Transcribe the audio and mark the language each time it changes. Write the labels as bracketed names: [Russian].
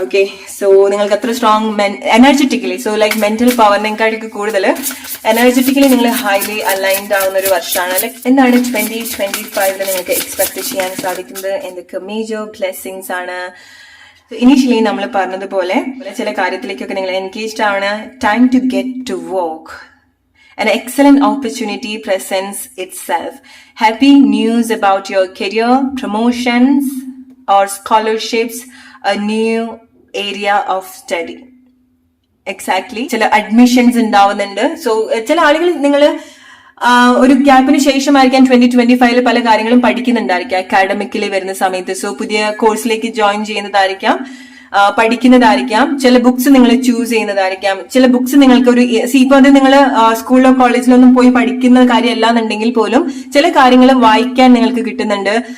[Malayalam] Okay, so നിങ്ങൾക്ക് അത്ര strong energetically, so like mental പവറിനെക്കാളൊക്കെ കൂടുതൽ എനർജറ്റിക്കലി നിങ്ങൾ ഹൈലി അലൈൻഡ് ആവുന്ന ഒരു വർഷമാണ്. ലൈക്ക് എന്താണ് 2025 നിങ്ങൾക്ക് എക്സ്പെക്ട് ചെയ്യാൻ സാധിക്കുന്നത്, എന്തൊക്കെ മേജർ ബ്ലെസ്സിങ്സ് ആണ് ഇനീഷ്യലി നമ്മൾ പറഞ്ഞതുപോലെ ചില കാര്യത്തിലേക്കൊക്കെ നിങ്ങൾ എൻഗേജ്ഡ് ആണ്. [English] Time to get to work. An excellent opportunity presents itself. Happy news about your career, promotions or scholarships, a new area of study. Exactly. [Malayalam] ചില അഡ്മിഷൻസ് ഉണ്ടാവുന്നുണ്ട്. സോ ചില ആളുകൾ നിങ്ങൾ ഒരു ഗ്യാപ്പിന് ശേഷമായിരിക്കാം 2025 പല കാര്യങ്ങളും പഠിക്കുന്നുണ്ടായിരിക്കാം അക്കാഡമിക്കലി വരുന്ന സമയത്ത്. സോ പുതിയ കോഴ്സിലേക്ക് ജോയിൻ ചെയ്യുന്നതായിരിക്കാം, പഠിക്കുന്നതായിരിക്കാം, ചില ബുക്സ് നിങ്ങൾ ചൂസ് ചെയ്യുന്നതായിരിക്കാം, ചില ബുക്സ് നിങ്ങൾക്ക് ഒരു ഇപ്പൊ അത് നിങ്ങൾ സ്കൂളിലോ കോളേജിലോ ഒന്നും പോയി പഠിക്കുന്ന കാര്യമല്ല എന്നുണ്ടെങ്കിൽ പോലും ചില കാര്യങ്ങൾ വായിക്കാൻ നിങ്ങൾക്ക് കിട്ടുന്നുണ്ട്.